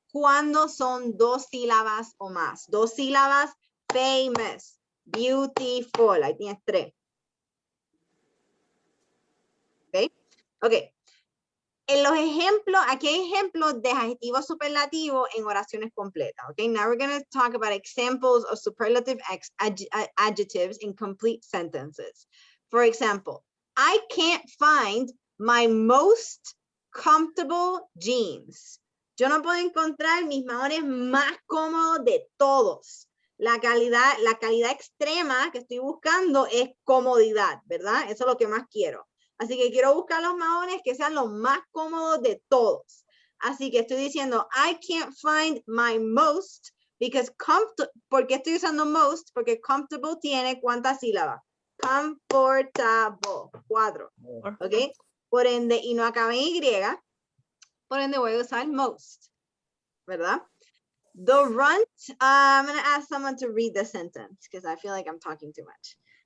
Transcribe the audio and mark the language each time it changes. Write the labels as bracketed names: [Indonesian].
[Spanish] Cuando son dos sílabas o más. Dos sílabas, [English] famous, beautiful. [Spanish] Ahí tienes tres. ¿Ok? Ok. En los ejemplos, aquí hay ejemplos de adjetivos superlativos en oraciones completas. [English] Okay, now we're going to talk about examples of superlative adjectives in complete sentences. For example, I can't find my most comfortable jeans. [Spanish] Yo no puedo encontrar mis maones más cómodos de todos. La calidad extrema que estoy buscando es comodidad, ¿verdad? Eso es lo que más quiero. Así que quiero buscar los maones que sean los más cómodos de todos. Así que estoy diciendo, [English] I can't find my most because [Spanish] ¿por qué estoy usando most? Porque comfortable tiene ¿cuántas sílabas? Comfortable, 4. ¿Ok? Por ende, y no acaba en Y, por ende voy a usar most, ¿verdad? [English] The runt, I'm going to ask someone to read the sentence because I feel like I'm talking too much.